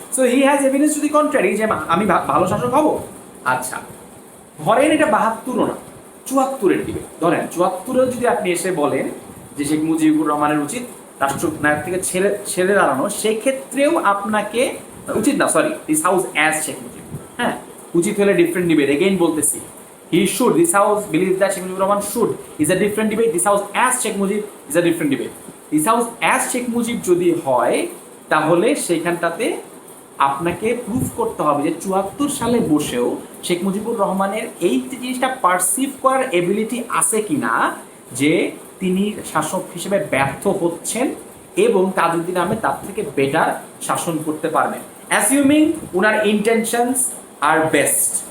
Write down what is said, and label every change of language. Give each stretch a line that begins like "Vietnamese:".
English: so he has evidence to the contrary
Bangla: যে আমি ভালো শাসক হব। আচ্ছা ধরেন এটা 72 না 74-এর দিবে, ধরেন 74-এও যদি আপনি এসে বলেন যে শেখ মুজিবুর রহমানের উচিত রাষ্ট্রনায়ক থেকে ছেড়ে দাঁড়ানো, সেক্ষেত্রেও আপনাকে উচিত না,
English: sorry this house as Sheikh Mujib,
Bangla: হ্যাঁ উচিত হলে ডিফারেন্ট ডিবেট।
English: again
Bangla: বলতেছি
English: he should, this house believes that Sheikh Mujibur Rahman should is a different debate, this house as Sheikh Mujib is a different debate. This house as Sheikh Mujib
Bangla: যদি হয় তাহলে সেখানটাতে আপনাকে proof করতে হবে যে 74 সালে বসেও শেখ মুজিবুর রহমানের এই জিনিসটা পারসিভ করার এবিলিটি আছে কিনা যে তিনি শাসক হিসেবে ব্যর্থ হচ্ছেন এবং তাজউদ্দিন আহমেদ তার থেকে বেটার শাসন করতে পারবেন, অ্যাসিউমিং ওনার ইন্টেনশনস আর বেস্ট।